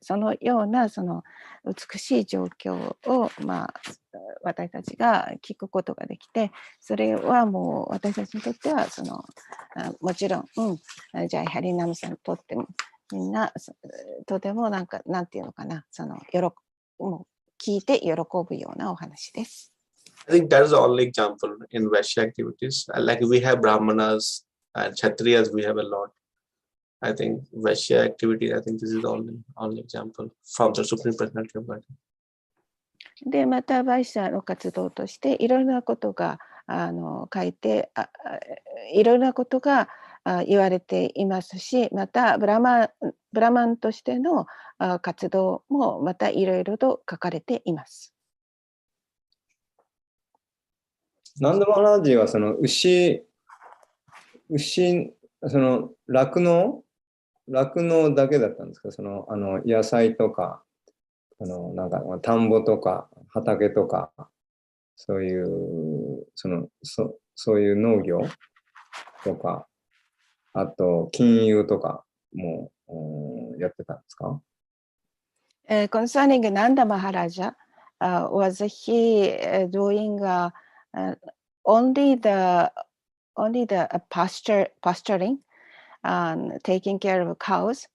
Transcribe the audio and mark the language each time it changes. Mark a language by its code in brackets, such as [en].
[ja] そのようなその美しい状況を、私たちが聞くことができて、それはもう私たちにとってはそのもちろん、ジャイハリナムさんにとってもみんなとてもなんていうのかな、そのもう聞いて喜ぶようなお話です。 [en] I think that is the only example in Vaishya activities. Like we have Brahmanas and Kshatriyas, we have a lot. I think Vaishya activity, I think this is the only example from the Supreme Personality of Godhead. [ja] で、またバイシャの活動としていろいろなことが書いていろいろなことが言われていますし、またブラマンとしての活動もまたいろいろと書かれています。ナンダマハラージはその牛その酪農だけだったんですか？その野菜とかなんか田んぼとか畑とかそういうそういう農業とかあと金融とかもやってたんですか [en] ？Concerning Nanda Maharaja, was he doing only the pasturing, taking care of cows?